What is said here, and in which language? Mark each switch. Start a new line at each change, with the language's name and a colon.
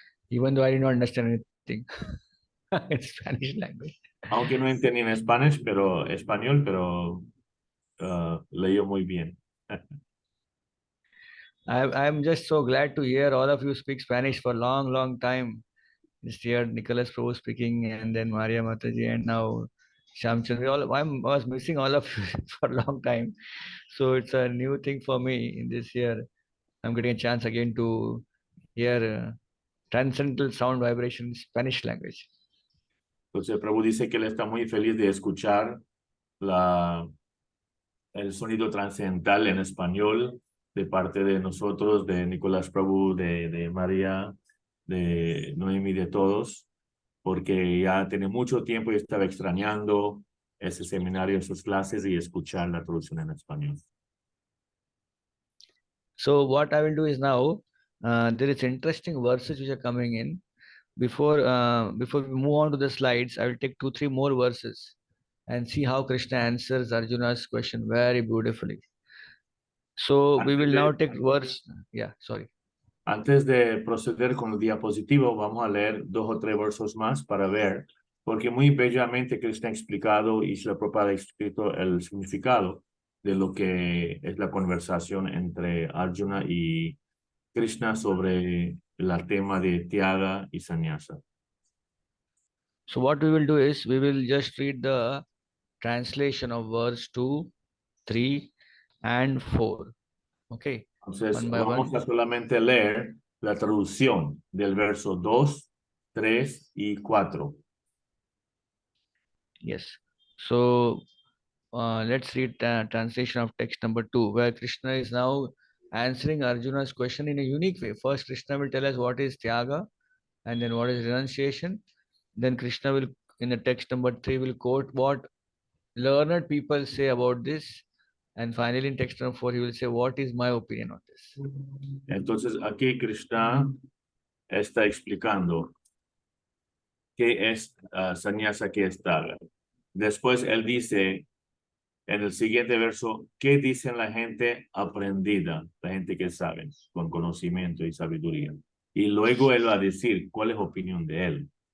English: Even though I did not understand anything in Spanish language.
Spanish: Aunque no entendí en español, pero leyó muy bien.
English: I'm just so glad to hear all of you speak Spanish for a long time. Just heard Nicholas Prabhu speaking, and then Maria Mataji, and now Shamchandra. I was missing all of you for a long time. So it's a new thing for me in this year. I'm getting a chance again to hear transcendental sound vibration in Spanish language.
Spanish: Entonces Prabhu dice que él está muy feliz de escuchar el sonido trascendental en español de parte de nosotros, de Nicolás Prabhu, de María, de Noemi, de todos, porque ya tiene mucho tiempo y estaba extrañando ese seminario, sus clases y escuchar la traducción en español.
English: So what I will do is now, there is interesting verses which are coming in. Before we move on to the slides, I will take 2-3 more verses and see how Krishna answers Arjuna's question very beautifully. So we will now take verse, sorry.
Spanish: Antes de proceder con el diapositivo, vamos a leer 2 o 3 versos más para ver, porque muy bellamente Krishna ha explicado y Srila Prabhupada ha escrito el significado de lo que es la conversación entre Arjuna y Krishna sobre el tema de Tyaga y Sannyasa.
English: So what we will do is, we will just read the translation of verse 2, 3, and 4. Okay.
Spanish: Entonces,
English: One by
Spanish: vamos
English: one.
Spanish: a solamente leer la traducción del verso 2, 3 y 4.
English: Yes. So let's read translation of text number 2, where Krishna is now answering Arjuna's question in a unique way. First, Krishna will tell us what is Tyaga, and then what is renunciation. Then Krishna will, in the text number 3, will quote what learned people say about this. And finally, in text number 4, he will say, what is my opinion on this?
Spanish: Entonces, aquí Krishna está explicando qué es sannyasa, qué es tyaga. Después él dice en el siguiente verso, ¿qué dicen la gente aprendida? La gente que sabe, con conocimiento y sabiduría. Y luego él va a decir cuál es la opinión de él.